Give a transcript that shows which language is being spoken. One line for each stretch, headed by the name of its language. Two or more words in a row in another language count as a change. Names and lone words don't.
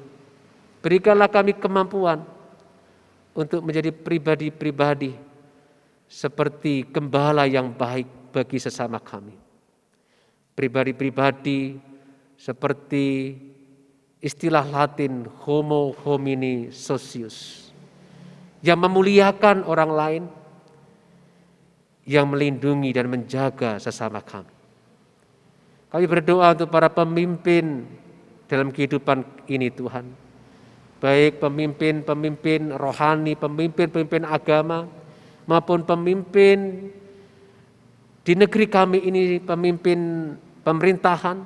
Indonesian: Berikanlah kami kemampuan untuk menjadi pribadi-pribadi seperti gembala yang baik bagi sesama kami. Pribadi-pribadi seperti istilah Latin
Latin: homo homini socius,
Indonesian: yang memuliakan orang lain, yang melindungi dan menjaga sesama kami. Kami berdoa untuk para pemimpin dalam kehidupan ini Tuhan, baik pemimpin-pemimpin rohani, pemimpin-pemimpin agama, maupun pemimpin di negeri kami ini, pemimpin pemerintahan.